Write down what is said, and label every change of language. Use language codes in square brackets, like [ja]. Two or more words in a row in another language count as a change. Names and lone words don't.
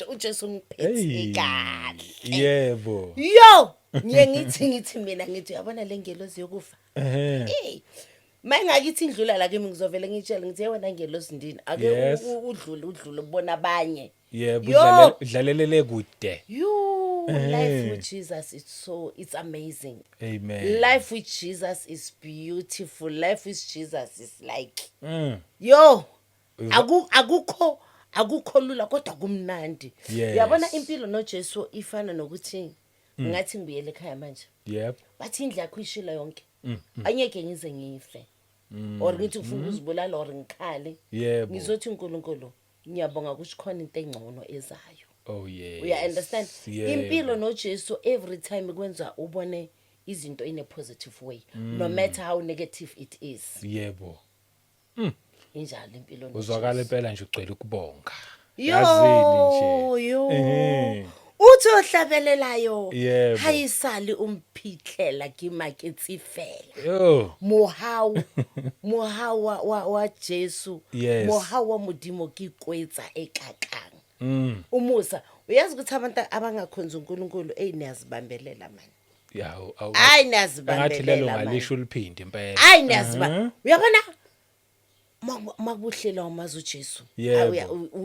[zu] uJesu ngiphethe kahle. Yebo. Yo! Ngithi mina ngithi yabona le ngelozi yokufa. Mangakithi indlula la kimi ngizovela ngitshela ngithi yewena ngelozi ndini ake udlule ubona abanye. Yebo udlalelele kude. [en] Life with Jesus it's amazing. Amen. Life with Jesus is beautiful. Life with Jesus is like yo [zu] akukho lula kodwa kumnandi. Yabona impilo noJesu ifana nokuthi ngathi ngibuyele ekhaya manje. [en] Yep. [zu] Bathi indlu yakho ishila yonke. Anyeke ngize ngife. Or ngithi ufuna ukuzibulala or ngikhale. Yebo. Ngizothi uNkulunkulu ngiyabonga ukuthi khona into engcono ezayo. [en] Oh yes. [zu] uya understand Yebo. impilo noJesu [en] every time [zu] kwenza ubone izinto [en] in a positive way no matter how negative it is [zu] Yebo. injalo impilo Uzwakala noJesu impela nje ugcwele ukubonga. Yazini nje. yo Ehe. uthi ohlabelelayo Yebo. hayisali umphithlela kimaketsifela Yo. [st] mohau wa Jesu [en] Yes. [st] mohau wa modimo ke kwetsa ekakang [zu] umusa uyazi ukuthi abantu abangakhonza uNkulunkulu niyazibambelela manje Yawo. hayi Ngathi lelo niyazibambelela manje ngalisho liphinde impela. hayi niyaziba uyabona makubuhlela umazi uJesu Yebo.